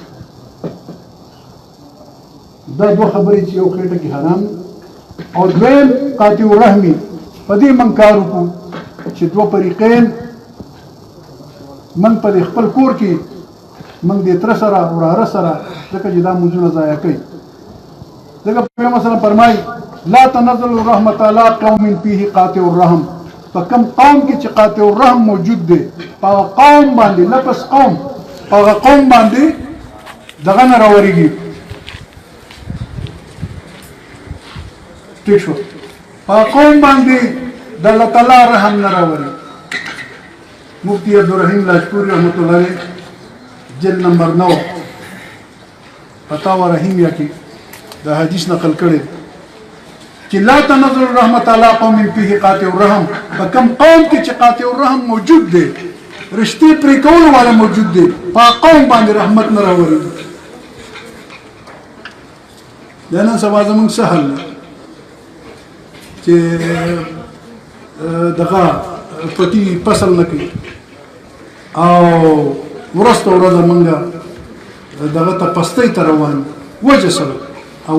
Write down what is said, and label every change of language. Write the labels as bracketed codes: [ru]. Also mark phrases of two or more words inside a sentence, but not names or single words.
[ps] دا دوه خبرې چې یو خېټه کې حرام او دویم [ar] قاطع الرحمي. [ps] په دې من کار وکړو چې دوه فریقین من په خپل کور کې من دې تر سره وراره سره ځکه چې دا مونځونه ضایع کوي. ځکه پیغمبر [ar] صلی الله علیه وسلم [ps] فرمایي [ar] لا تنزل الرحمة على قوم فيه قاطع الرحم. [ps] په کوم قوم کې چې [ar] قاطع الرحم [ps] موجود دی په قوم باندې لفظ قوم په قوم باندې دغه نه راورېږي. ٹھیک شو په قوم باندې د الله تعالی رحم نه راوړي. مفتی عبدالرحیم لاجپوری [ar] رحمت الله علیه [ps] جلد نمبر 9 فتاوی رحیمیه کې د حدیث نقل کړي چې [ar] لا تنظر الرحمت علی قوم فيه قاطع الرحم. [ps] په کوم قوم کې چې [ar] قاطع الرحم [ps] موجود دی رشتې پرې کولو والا موجود دی په قوم باندې رحمت نه راوړي دا نن سبا زموږ څه حل دی چې دغه پټي فصل نه کوي او ورسته ورځ مونږ دغه ته پستۍ ته روان وجه سره او